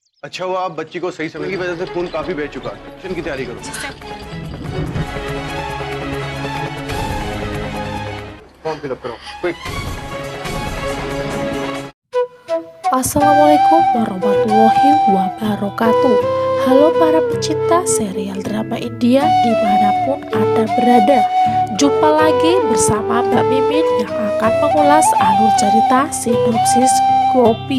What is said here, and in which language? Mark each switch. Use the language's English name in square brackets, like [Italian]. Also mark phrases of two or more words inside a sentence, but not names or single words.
[Hindi] अच्छा हुआ आप बच्ची को सही समय की वजह से खून काफी बह चुका है। मिशन की तैयारी करो। [English] form fill-up [Hindi] करो क्विक। [Arabic] السلام عليكم ورحمة الله وبركاته. [Indonesian] Halo para pecinta serial drama India dimanapun Anda berada. Jumpa lagi bersama Mbak Mimin yang akan mengulas alur cerita sinopsis Gopi.